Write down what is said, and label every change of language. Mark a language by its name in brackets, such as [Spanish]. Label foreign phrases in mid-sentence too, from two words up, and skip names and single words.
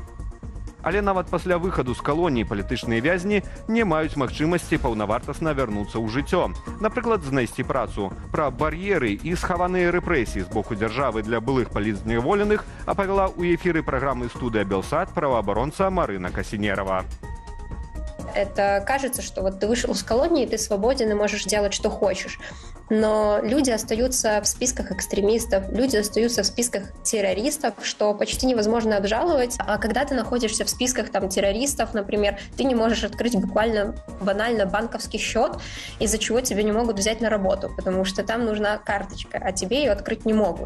[Belarusian] Але нават пасля выхаду з калоніі палітычныя вязні не маюць магчымасці паўнавартасна вярнуцца ў жыццё. Напрыклад, знайсці працу. Пра бар'еры і схаваныя рэпрэсіі з боку дзяржавы для былых палітзневоленых апавяла ў эфіры праграмы «Студыя Белсат» праваабаронца Марына Касінерова. [Russian] Это кажется, что вот ты вышел из колонии, ты свободен и можешь делать, что хочешь. Но люди остаются в списках экстремистов, люди остаются в списках террористов, что почти невозможно обжаловать. А когда ты находишься в списках террористов, например, ты не можешь открыть буквально банально банковский счет, из-за чего тебя не могут взять на работу, потому что там нужна карточка, а тебе ее открыть не могут.